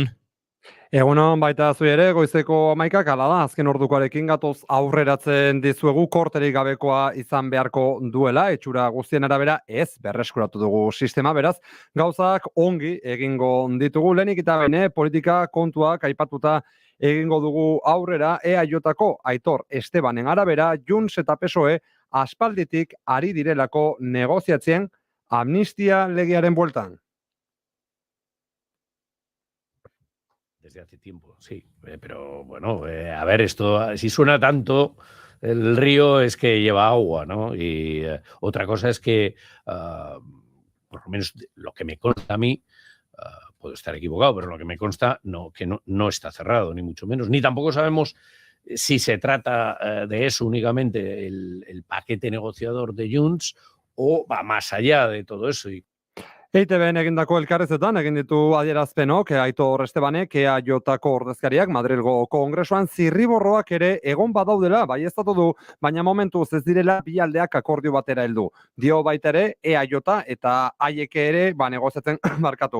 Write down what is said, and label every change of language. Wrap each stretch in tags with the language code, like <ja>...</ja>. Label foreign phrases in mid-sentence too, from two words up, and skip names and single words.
<eu>Egunon baita zu ere, goizeko 11:00 ala da, azken ordukoarekin gatoz aurreratzen dizuegu, korterik gabekoa izan beharko duela, etxura guztien arabera ez berreskuratu dugu sistema, beraz, gauzak ongi egingo ditugu, lehenik eta bene politika kontuak aipatuta egingo dugu aurrera, EAJko Aitor Estebanen arabera, Junts eta PSOE aspalditik ari direlako negoziatzen amnistia legearen bueltan.</eu> <es>Desde hace tiempo, sí. Pero bueno, a ver, esto, si suena tanto, el río es que lleva agua, ¿no? Y otra cosa es que, por lo menos lo que me consta a mí, puedo estar equivocado, pero lo que me consta que no está cerrado, ni mucho menos. Ni tampoco sabemos si se trata de eso únicamente el paquete negociador de Junts o va más allá de todo eso.</es> <eu>EITB-en egindako elkarrezetan egin ditu adierazpenok Aitor Estebanek EAJko ordezkariak Madrilgo Kongresuan zirriborroak ere egon badaudela, baieztatu du, baina momentuz ez direla bi aldeak akordio batera heldu. Dio baita ere EAJ eta haiek ere negoziatzen markatu.</eu>